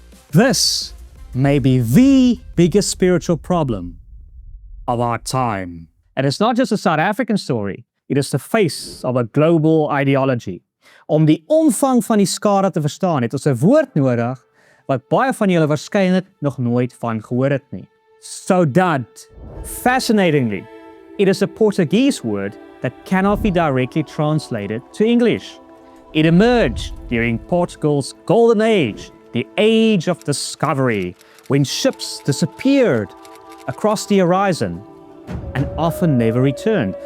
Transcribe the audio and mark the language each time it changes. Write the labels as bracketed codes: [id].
[en] This may be the biggest spiritual problem of our time. And it's not just a South African story, it is the face of a global ideology. [af] Om die omvang van die skade te verstaan, het ons 'n woord nodig wat baie van julle waarskynlik nog nooit van gehoor het nie. [en] Saudade. Fascinatingly, it is a Portuguese word that cannot be directly translated to English. It emerged during Portugal's golden age, the age of discovery, when ships disappeared across the horizon and often never returned.